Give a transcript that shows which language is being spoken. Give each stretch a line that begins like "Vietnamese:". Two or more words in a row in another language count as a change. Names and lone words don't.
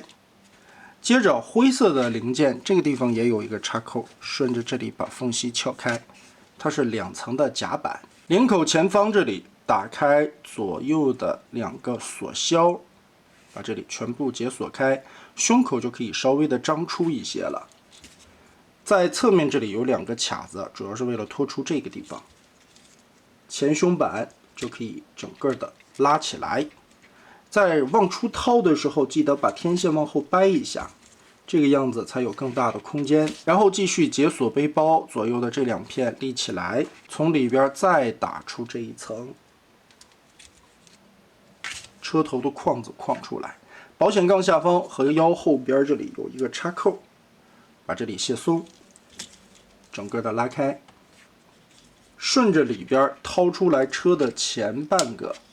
Chinese: 接着灰色的零件這個地方也有一個插扣，順着這裡把縫隙撬開。它是2層的夾板，领口前方這裡打開左右的2個鎖销，把這裡全部解鎖開，胸口就可以稍微的张出一些了。在側面这裡有2個卡子，主要是为了拖出這個地方。前胸板就可以整個的拉起來。在往出掏的時候，記得把天線往後掰一下，這個樣子才有更大的空間。然後繼續解鎖背包，左右的這2片立起來，從裡邊再打出這一層車頭的框子框出來。保險槓下方和腰後邊這裡有一個插扣，把這裡卸鬆，整個的拉開，順着裡邊掏出來車的前半個